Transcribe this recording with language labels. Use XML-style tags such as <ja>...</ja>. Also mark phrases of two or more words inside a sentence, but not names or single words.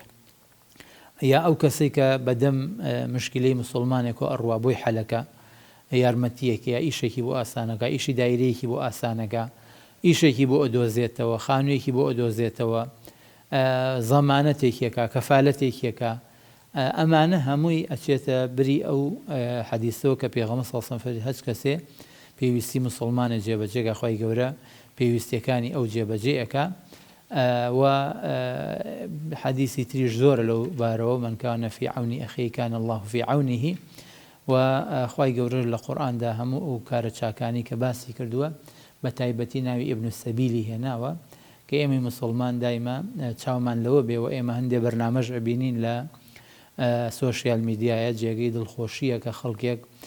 <ckb>یا ئەو کەسێک کە بەدەم مشکلەی مسلمانێک و ئەڕوا بۆی حەلەکە یارمەتیەکە یا ئیشێکی بۆ ئاسانەکە، ئیشی دایرەیەکی بۆ ئاسانەکە، ئیشێکی بۆ ئەدۆزێتەوە، خانوویەکی بۆ ئەدۆزێتەوە، زەمانەتێکیەکە، کەفالەتێکیەکە، ئەمانە هەمووی ئەچێتە بری ئەو حەدیثەوە کە پێغەمبەر</ckb> <ar>صلی الله علیه و سلم</ar> <ckb>هەچ کەسێ پێویستی مسلمانە جێبەجێگە خوای گەورە پێویستیەکانی ئەو جێبەجێەکە. و حەدیثی تریش زۆرە لەو بارەوە</ckb> <ar>من كان في عون أخيه كان الله في عونه.</ar> <ckb>و خوای گەورە لە قورئاندا هەموو ئەو کارە چاکانی کە باسی کردووە بە تایبەتی ناوی ئیبن السەبیلی هێناوە کە ئێمەی مسلمان دایما چاومان لەوە بێ و ئێمە هەندێک بەرنامەژ ئەبینین لە</ckb> <en>social media</en> <ckb>جێگەی دڵخۆشیە کە خەڵکێک</ckb>